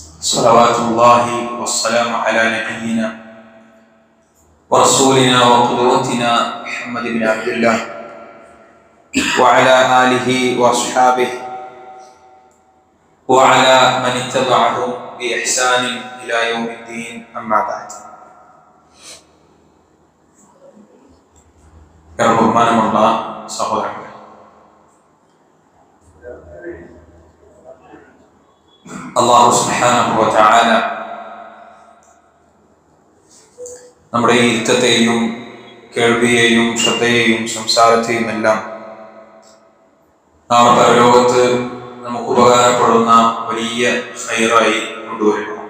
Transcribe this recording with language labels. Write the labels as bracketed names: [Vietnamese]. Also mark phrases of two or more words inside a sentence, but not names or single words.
[Arabic] صلوات الله والسلام على نبينا ورسولنا وقدوتنا محمد بن عبد الله وعلى آله وأصحابه وعلى من اتبعهم بإحسان إلى يوم الدين أما بعد. [Malayalam] ബഹുമാനമുള്ള സഹോദരങ്ങളെ, [Arabic] الله سبحانه وتعالى [Malayalam] നമ്മുടെ ഈ ഇരുത്തത്തെയും കേൾവിയെയും ശ്രദ്ധയെയും സംസാരത്തെയും എല്ലാം നാളെ പരലോകത്ത് നമുക്ക് ഉപകാരപ്പെടുന്ന വലിയ ഖൈറായി കൊണ്ടുവരിക.